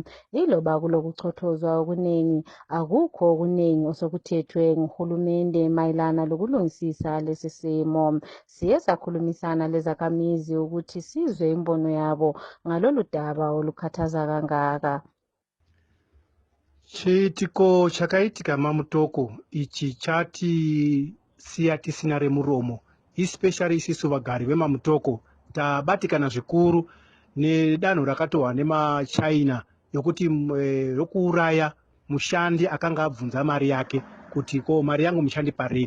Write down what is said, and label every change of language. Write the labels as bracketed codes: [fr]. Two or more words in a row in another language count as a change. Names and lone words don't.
[nd] Yiloba kulokuchothozwa okuningi, akukho okuningi osokuthethwe nguhulumende mayelana lokulungisisa lesi simo. Siye sakhulumisana lezakhamizi ukuthi sizwe imbono yabo ngalolu daba olukhathaza kangaka. [sn] Chiitiko chakaitika mamutoko ichi chatisiya tisina remuromo, especially isisu vagari vemamutoko tabatikana zvikuru nedanho rakatohwa nemaChina yokuti rokuuraya mushandi akanga abvunza mari yake kuti ko mari yangu mushandi parini.